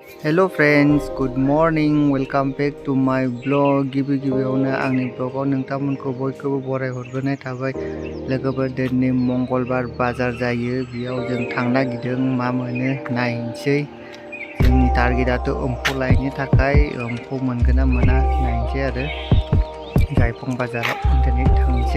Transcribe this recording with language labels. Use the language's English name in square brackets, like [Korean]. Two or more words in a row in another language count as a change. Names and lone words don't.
[English] Hello friends, good morning. Welcome back to my vlog. [Bodo] गिबियावनो आंनि ब्लगाव नोंथांमोनखौ बयखौबो बराय हरग्रोनाय थाबाय। लोगोफोर दिनै मंगलबार बाजार जायो। बेयाव जों थांनो नागिरदों मा मोनो नायनोसै। जोंनि टारगेटआथ' एम्फौ लायनो थाखाय एम्फौ मोनगोन ना मोना नायनोसै आरो जायफं बाजाराव दिनै थांनोसै।